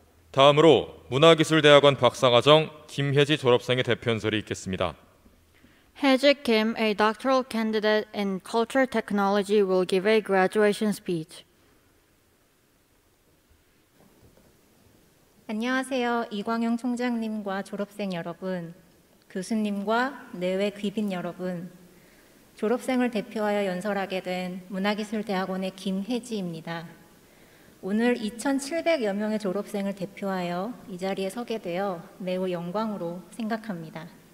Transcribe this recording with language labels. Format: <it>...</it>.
<ko>다음으로 문화기술대학원 박사과정 김혜지 졸업생의 대표 연설이 있겠습니다.</ko> <en>Hae-ji Kim, a doctoral candidate in culture technology, will give a graduation speech.</en> <ko>안녕하세요. 이광영 총장님과 졸업생 여러분, 교수님과 내외 귀빈 여러분, 졸업생을 대표하여 연설하게 된 문화기술대학원의 김혜지입니다. 오늘 2,700여 명의 졸업생을 대표하여 이 자리에 서게 되어 매우 영광으로 생각합니다.</ko>